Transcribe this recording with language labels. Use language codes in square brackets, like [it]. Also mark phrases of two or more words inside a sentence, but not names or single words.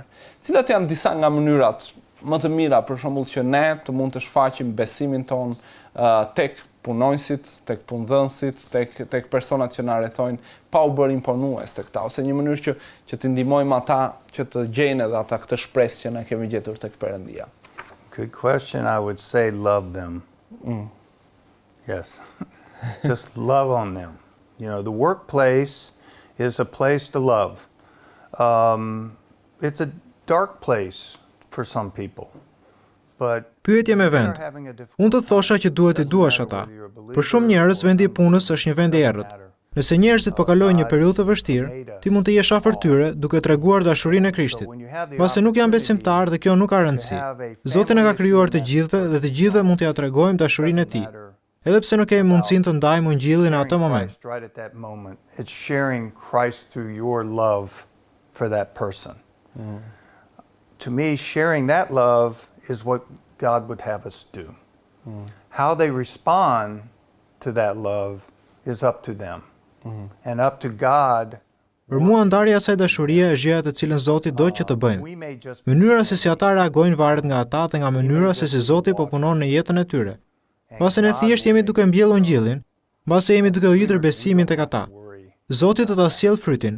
[sq] Cilat janë disa nga mënyrat më të mira për shembull që ne të mund të shfaqim besimin ton tek punonjësit, tek punëdhënësit, tek personat që na rrethojnë, pa u bërë imponues tek ta, ose një mënyrë që t'i ndihmojmë ata që të gjejnë edhe ata këtë shpresë që ne kemi gjetur tek Perëndia. [en] Good question. I would say love them. Yes. Just love on them. The workplace is a place to love. It's a dark place for some people. But [sq] Pyetje me vend. Unë të thosha që duhet i duash ata. Për shumë njerëz vendi i punës është një vend i errët. Nëse njerëzit po kalojnë një periudhë të vështirë, ti mund të jesh afër tyre duke treguar dashurinë e Krishtit. Pasi nuk janë besimtar dhe kjo nuk ka rëndësi. Zoti na ka krijuar të gjithëve dhe të gjithëve mund t'ia tregojmë dashurinë e tij. Edhe pse nuk kemi mundësinë të ndajmë ungjillin në atë moment. [en] It's sharing Christ through your love for that person. To me, sharing that love is what God would have us do. How they respond to that love is up to them. And up to God. [sq] Për mua ndarja e asaj dashurie është gjëja të cilën Zoti do që të bëjmë. Mënyra se si ata reagojnë varet nga ata dhe nga mënyra se si Zoti po punon në jetën e tyre. Pasi ne thjesht jemi duke mbjellur ungjillin, mbase jemi duke u jitër besimin tek ata. Zoti do ta sjell frytin.